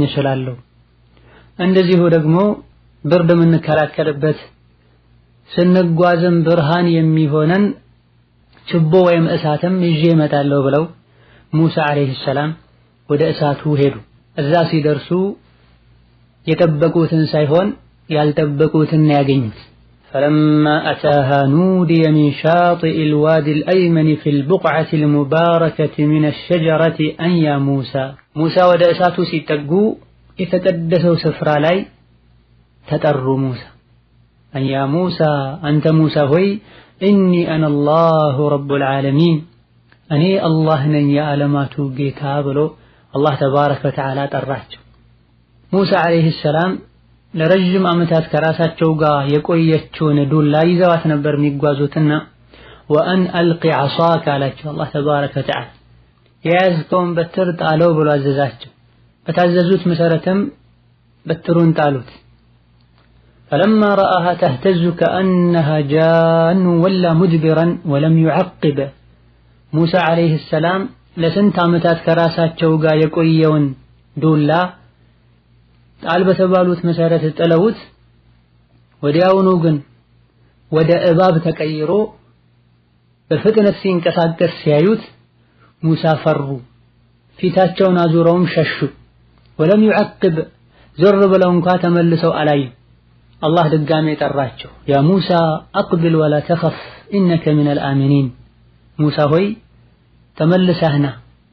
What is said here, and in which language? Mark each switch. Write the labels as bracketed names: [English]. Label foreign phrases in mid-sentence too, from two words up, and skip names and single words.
[Amharic] እችላለሁ። እንደዚሁ ደግሞ ብርድ የምንከላከልበት ስንጓዝም ብርሃን የሚሆነን ችቦ ወይም እሳትም ይዤ እመጣለሁ ብለው ሙሳ [Arabic] عليه السلام [Amharic] ወደ እሳቱ ሄዱ። እዛ ሲደርሱ የጠበቁትን ሳይሆን ያልጠበቁትን ያገኙት። [Arabic] فلما أتاها نودي من شاطئ الوادي الأيمن في البقعة المباركة من الشجرة أن يا موسى. [Amharic] موسى ወደ እሳቱ ሲጠጉ የተቀደሰው ስፍራ ላይ ተጠሩ። ሙሳ [Arabic] أن يا موسى أنت موسى [Amharic] ሆይ إني [Arabic] أنا الله رب العالمين [Amharic] እኔ አላህ ነኝ የዓለማቱ ጌታ ብሎ [Arabic] الله تبارك [Amharic] ወተዓላ ጠራቸው። ሙሳ [Arabic] عليه السلام [Amharic] ለረጅም ዓመታት ከራሳቸው ጋር የቆየችውን ዱላ ይዘዋት ነበር የሚጓዙትና [Arabic] وأن ألق عصاك [Amharic] አላቸው [Arabic] الله تبارك وتعالى። [Amharic] የያዝከውን በትር ጣለው ብሎ አዘዛቸው። በታዘዙት መሰረትም በትሩን ጣሉት። [Arabic] فلما رآها تهتز كأنها جان ولا مدبرا ولم يعقب. [Amharic] ሙሳ [Arabic] عليه السلام [Amharic] ለስንት ዓመታት ከራሳቸው ጋር የቆየውን ዱላ ጣል በተባሉት መሰረት ጥለውት ወዲያውኑ ግን ወደ እባብ ተቀይሮ በፍጥነት ሲንቀሳቀስ ሲያዩት ሙሳ ፈሩ። ፊታቸውን አዙረውም ሸሹ። [Arabic] ولم يعقب [Amharic] ዞር ብለው እንኳ ተመልሰው አላዩ። አላህ ድጋሜ ጠራቸው። [Arabic] يا موسى أقبل ولا تخف إنك من الآمنين። [Amharic] ሙሳ ሆይ ተመልሰህና